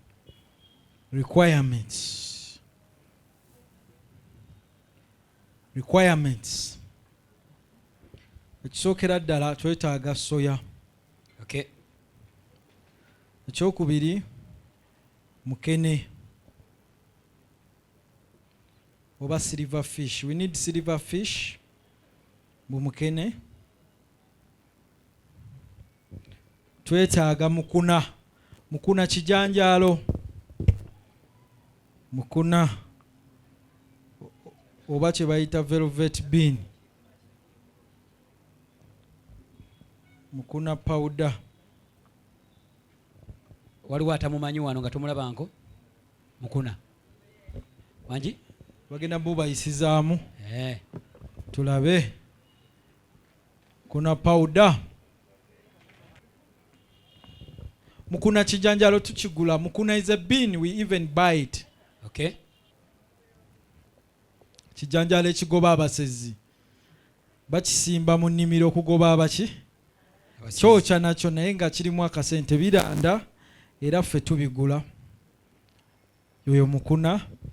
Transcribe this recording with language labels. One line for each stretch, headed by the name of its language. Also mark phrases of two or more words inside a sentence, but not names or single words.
Ganda: Requirements. Ekisookera ddala twetaaga soya. Ekyokubiri mukene oba
English: silver fish. We need silver fish
Ganda: mu mukene. Twetaaga mukuna kijanjaalo. Mukuna oba kye bayita
English: velvet bean.
Ganda: Mukuna powder. Waliwo atamumanyi wano nga tomulabanko? Mukuna wangi bagenda bubayisizaamu. Tulabe. Kuna powder. Mukuna kijanjalo tukigula.
English: Mukuna is a bean, we even buy it.
Ganda: Kijanjalo ekigoba abasezi bakisimba mu nnimiro okugoba abaki? Kyokya nakyo naye nga kirimu akasente biranda era ffe tubigula. Yoyo mukuna.